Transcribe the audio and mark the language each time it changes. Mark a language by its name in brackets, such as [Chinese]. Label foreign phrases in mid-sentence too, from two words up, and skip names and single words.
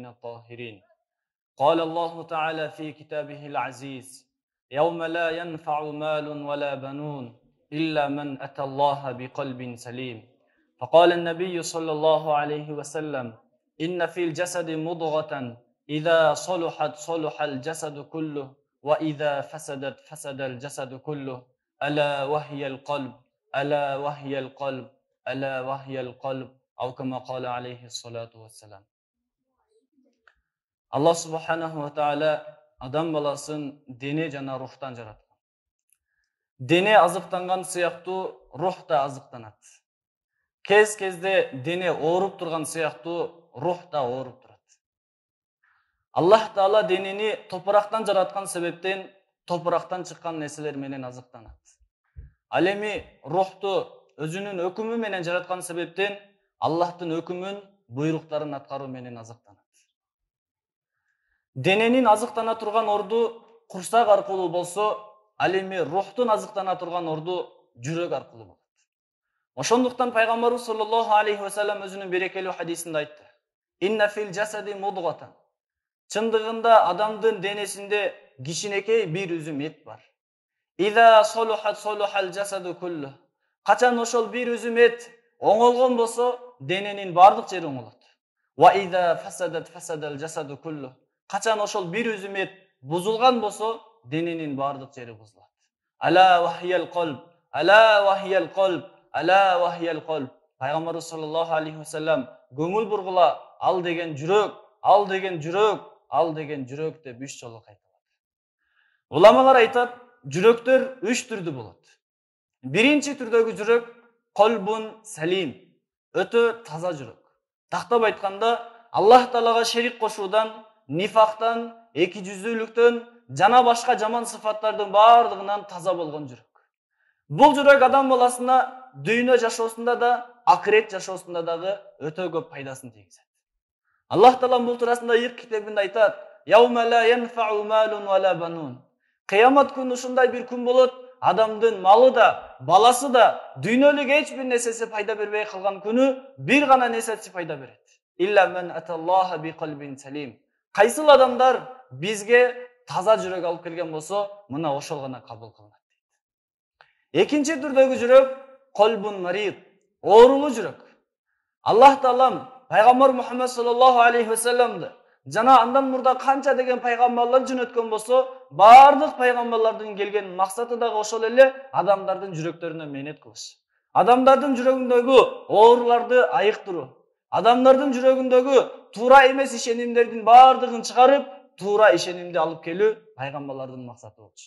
[Arabic] الطاهرين قال الله تعالى في كتابه العزيز يوم لا ينفع مال ولا بنون إلا من أتى الله بقلب سليم فقال النبي صلى الله عليه وسلم إن في الجسد مضغة إذا صلحت صلح الجسد كله وإذا فسدت فسد الجسد كله ألا وهي القلب ألا وهي القلب ألا وهي القلب أو كما قال عليه الصلاة والسلام. الله سبحانه وتعالى [Kyrgyz] адам баласын дене жана рухтан жараткан. Дене азыктанган сыяктуу рух да азыктанат. Кезде дене ооруп турган сыяктуу рух да ооруп турат. Аллах Таала денени топурактан жараткан себептен топурактан чыккан нерселер менен азыктанат. Ал эми рухту өзүнүн өкүмү менен жараткан себептен Аллахтын өкүмүн, буйруктарын аткаруу менен азыктанат. Дененин азыктана турган орду курсак аркылуу болсо, ал эми рухтун азыктана турган орду жүрөк аркылуу болот. Ошондуктан пайгамбарыбыз [Arabic] صلى الله عليه وسلم [Kyrgyz] өзүнүн берекелүү хадисинде айтты: [Arabic] "إن في الجسد مضغة." [Kyrgyz] Чындыгында адамдын денесинде кичинекей бир үзүм эт бар. [Arabic] "إذا صلحت صلح الجسد كله." [Kyrgyz] Качан ошол бир үзүм эт оңолгон болсо, дененин бардык жери оңолот. [Arabic] "وإذا فسدت فسد الجسد كله." [Kyrgyz] Качан ошол бир үзүм эт бузулган болсо, дененин бардык жери бузулат. [Arabic] "ألا وهي القلب، ألا وهي القلب، ألا وهي القلب." [Kyrgyz] Пайгамбарыбыз [Arabic] صلى الله عليه وسلم [Kyrgyz] көңүл бургула, ал деген жүрөк, ал деген жүрөк, ал деген жүрөк деп 3 жолу кайталат. Уламалар айтат, жүрөктөр 3 түрдүү болот. Биринчи түрдөгү жүрөк [Arabic] قلب سليم, [Kyrgyz] өтө таза жүрөк. Тактап айтканда, Аллах Таалага шерик кошуудан, нифактан, эки жүздүүлүктөн жана башка жаман сыфаттардын бардыгынан таза болгон жүрөк. Бул жүрөк адам баласына дүйнө жашоосунда да, акырет жашоосунда дагы өтө көп пайдасын тийгизет. Аллах Таала бул туурасында Ир китебинде айтат: [Arabic] "يوم لا ينفع مال ولا بنون." [Kyrgyz] Кыямат күнү ушундай бир күн болот, адамдын малы да, баласы да, дүйнөлүк эч бир нерсеси пайда бербей калган күнү бир гана нерсеси пайда берет. [Arabic] "إلا من أتى الله بقلب سليم." [Kyrgyz] Кайсыл адамдар бизге таза жүрөк алып келген болсо, мына ошол гана кабыл кылынат дейт. Экинчи түрдөгү жүрөк [Arabic] قلب مريض, [Kyrgyz] оорулуу жүрөк. Аллах Таалам пайгамбар Мухаммад [Arabic] صلى الله عليه وسلم [Kyrgyz] жана андан мурда канча деген пайгамбарлар жөнөткөн болсо, бардык пайгамбарлардын келген максаты дагы ошол эле, адамдардын жүрөктөрүнө мээнет кылыш. Адамдардын жүрөгүндөгү ооруларды айыктыруу. Адамдардын жүрөгүндөгү туура эмес ишенимдердин бардыгын чыгарып, туура ишенимди алып келүү пайгамбарлардын максаты болчу.